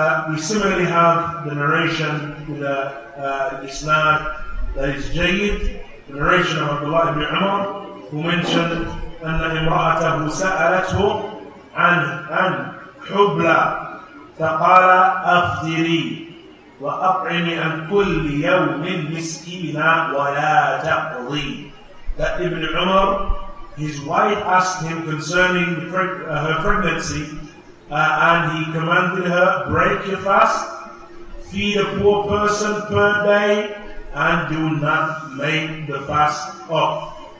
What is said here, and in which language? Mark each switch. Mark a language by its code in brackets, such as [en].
[en] We similarly have the narration with the isnad that is Jayyid, the narration of Abdullah ibn Umar, who mentioned [ar] أن امرأته سألته عن حبلى فقال أفطري وأطعمي عن كل يوم مسكينا ولا تقضي. [en] That Ibn Umar, his wife asked him concerning her pregnancy, and he commanded her, break your fast, feed a poor person per day, and do not make the fast up.